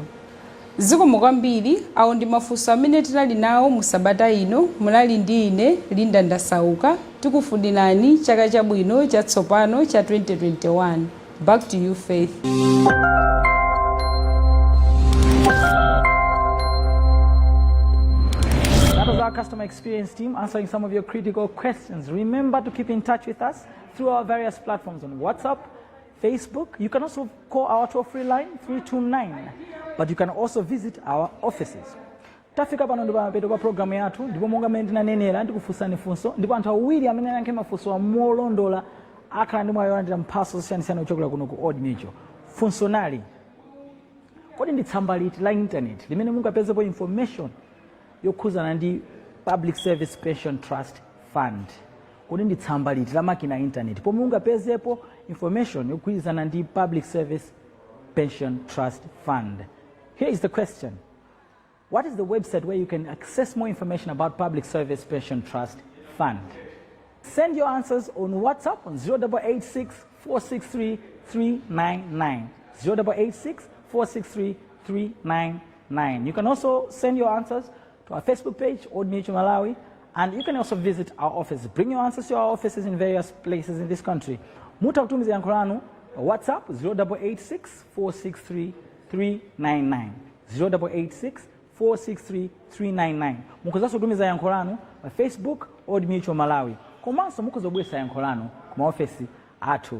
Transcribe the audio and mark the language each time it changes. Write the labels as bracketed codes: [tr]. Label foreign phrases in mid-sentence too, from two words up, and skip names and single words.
[ny] Zikomo kwambiri, awo ndi mafunso amene tinali nawo mu sabata ino. Munali ndi ine Linda Ndasauka, tikufunirani chaka chabwino chatsopano cha 2021. [en] Back to you, Faith. That was our customer experience team answering some of your critical questions. Remember to keep in touch with us through our various platforms on WhatsApp, Facebook. You can also call our toll-free line 329, but you can also visit our offices. [ny] Tafika pano ndipo mapeto kwa programu yathu, ndipo monga mmene tinanenera ndikufunsani funso, ndipo anthu awiri amene anayankha mafunso amolondola akhala ndi mwayi wolandira mphatso zosiyanasiyana kuchokera kuno ku Old Mutual. Funso nali, kodi ndi tsamba liti la internet limene mungapezepo information yokhuzana ndi Public Service Pension Trust Fund? Kodi ndi tsamba liti la makina internet pomwe mungapezepo information yokhuzana ndi Public Service Pension Trust Fund? [en] Here is the question. What is the website where you can access more information about Public Service Pension Trust Fund? Send your answers on WhatsApp on 0886 463 399. 0886 463 399. You can also send your answers to our Facebook page, Old Mutual Malawi, and you can also visit our office. Bring your answers to our offices in various places in this country. [ny] Muta kutumiza yankho lanu WhatsApp 0886 463 399. 0886 463 399. Mukuzanso kutumiza yankho lanu pa Facebook Old Mutual Malawi. Komanso mukuzobwesa yankho lanu ku maofesi athu.